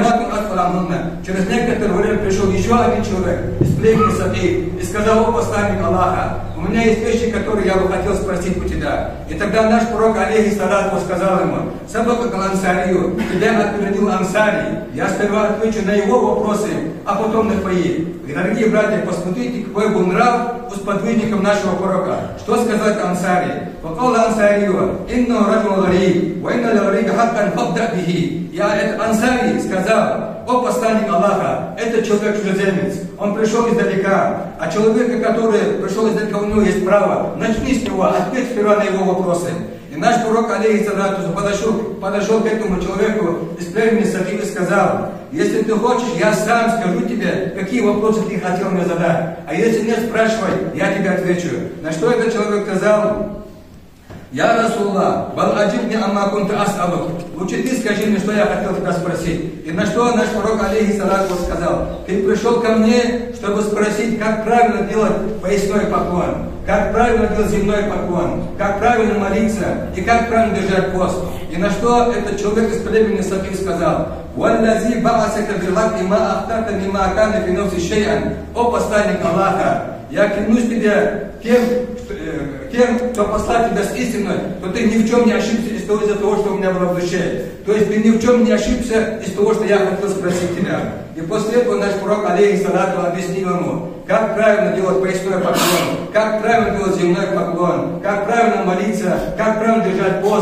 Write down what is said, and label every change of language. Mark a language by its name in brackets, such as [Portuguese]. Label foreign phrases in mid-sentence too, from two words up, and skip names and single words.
[Russian] Через некоторое время пришел еще один человек из племени Саки и сказал: о посланник Аллаха, у меня есть вещи, которые я бы хотел спросить у тебя. И тогда наш пророк, алейхиссалату, сказал ему: [Arabic] سبقك الأنصاري, [Russian] тебя опередил Ансари. Я сперва отвечу на его вопросы, а потом на твои. И, дорогие братья, посмотрите, какой был нрав у сподвижников нашего пророка. Что сказать Ансари? [Arabic] وقال الأنصاري إن رجل غريب وإن للغريب حقا فابدأ به. [Russian] Я это Ансари сказал: о посланник Аллаха, это человек чужеземец, он пришел издалека, а человека, который пришел издалека, у него есть право, начни с него, ответь сперва на его вопросы. И наш пророк, алейхиссалату, подошел к этому человеку из племени Саки и сказал: если ты хочешь, я сам скажу тебе, какие вопросы ты хотел мне задать, а если нет, спрашивай, я тебе отвечу. На что этот человек сказал: [Arabic] يا رسول الله بل أجبني عما كنت أسألك. [Russian] Лучше ты скажи мне, что я хотел тебя спросить. И на что наш пророк, алейхиссалату, сказал: ты пришел ко мне, чтобы спросить, как правильно делать поясной поклон, как правильно делать земной поклон, как правильно молиться и как правильно держать пост. И на что этот человек из племени Саки сказал: [Arabic] «والذي بعثك بالحق ما أخطأت مما كان في نفسي شيئا». [Russian] О посланник Аллаха, я клянусь тебе тем, кто послал тебя с истиной, то ты ни в чем не ошибся из-за того, что у меня было в душе. То есть ты ни в чем не ошибся из того, что я хотел спросить тебя. И после этого наш пророк, алейхиссалату, объяснил ему, как правильно делать поясной поклон, как правильно делать земной поклон, как правильно молиться, как правильно держать пост.